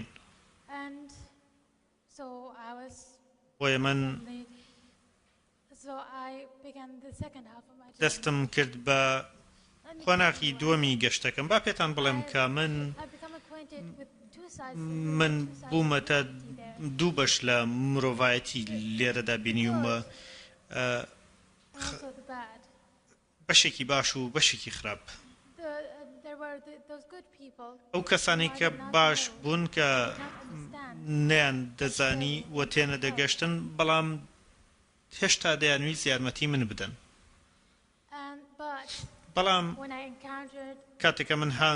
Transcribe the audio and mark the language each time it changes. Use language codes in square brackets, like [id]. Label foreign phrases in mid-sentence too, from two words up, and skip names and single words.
[en] and so I was [ckb] بۆیە من [en] so I began the second half of my journey. [ckb] دەستم کرد بە خۆناغی دووەمی گەشتەکەم با پێتان بڵێم کە من [en] I become acquainted with two sides [ckb] من بوومەتە دوو بەش لە مرۆڤایەتی لێرەدا بینیومە [en] also the bad. [ckb] بەشێکی باش و بەشێکی خراپ [en] There [ckb] ئەو کەسانی کە باش بوون کە نەیان دەزانی و تێنە دەگەشتن بەڵام هێشتا دەیانویست یارمەتی من بدەن بەڵام کاتێکە من هان